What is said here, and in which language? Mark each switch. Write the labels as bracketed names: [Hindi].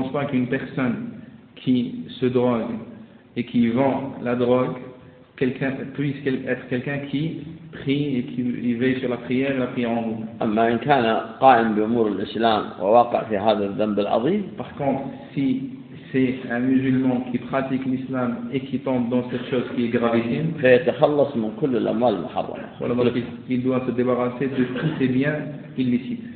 [French] qu'une personne qui se drogue et qui vend la drogue quelqu'un, puisse être quelqu'un qui prie et qui veille sur la prière et la prière en groupe. Mais si il est [Arabic] قائم بأمور الإسلام وواقع في هذا الذنب العظيم. [French] Par contre, si c'est un musulman qui pratique l'islam et qui tombe dans cette chose qui est gravissime. Voilà, il doit se débarrasser de tous ses biens illicites.